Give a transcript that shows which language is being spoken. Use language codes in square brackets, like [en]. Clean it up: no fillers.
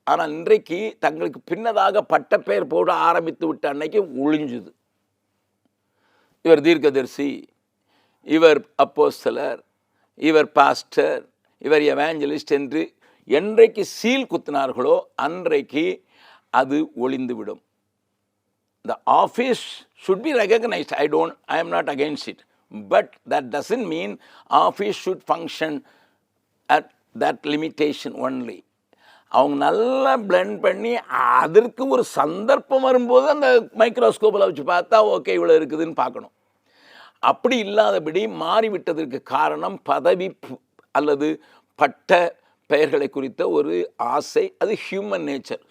[ta] ஆனால் இன்றைக்கு தங்களுக்கு பின்னதாக பட்டப்பெயர் போட ஆரம்பித்து விட்ட அன்னைக்கு ஒளிஞ்சுது. இவர் தீர்க்கதரிசி, இவர் அப்போஸ்தலர், இவர் பாஸ்டர், இவர் எவாஞ்சலிஸ்ட் என்று என்றைக்கு சீல் குத்தினார்களோ அன்றைக்கு அது ஒளிந்துவிடும். [en] The office should be recognized. I am not against it. But that doesn't mean office should function at that limitation only. [ta] அவங்க நல்லா பிளெண்ட் பண்ணி அதற்கு ஒரு சந்தர்ப்பம் வரும்போது அந்த மைக்ரோஸ்கோப்பில் வச்சு பார்த்தா ஓகே இவ்வளோ இருக்குதுன்னு பார்க்கணும். அப்படி இல்லாதபடி மாறிவிட்டதற்கு காரணம் பதவி அல்லது பட்ட பெயர்களை குறித்த ஒரு ஆசை. அது ஹியூமன் நேச்சர்.